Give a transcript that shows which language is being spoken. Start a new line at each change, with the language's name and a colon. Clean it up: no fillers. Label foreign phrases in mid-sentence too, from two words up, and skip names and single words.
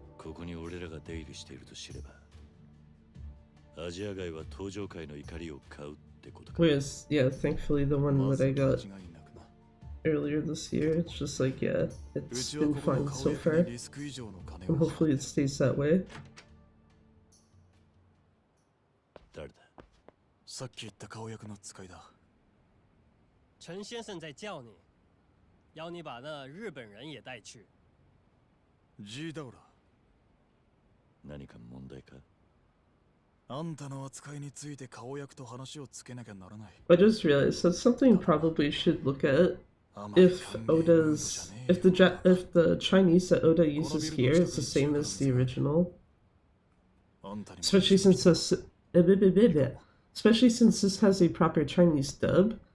English: Whereas, yeah, thankfully the one that I got earlier this year, it's just like, yeah, it's been fine so far, and hopefully it stays that way.
Japanese: さっき言った顔役の使いだ。
Chinese: 陈先生在叫你，要你把那日本人也带去。
Japanese: G だおら。何か問題か？あんたの扱いについて顔役と話をつけなきゃならない。
English: I just realized that's something probably should look at if the Chinese that Oda uses here is the same as the original, especially since this has a proper Chinese dub.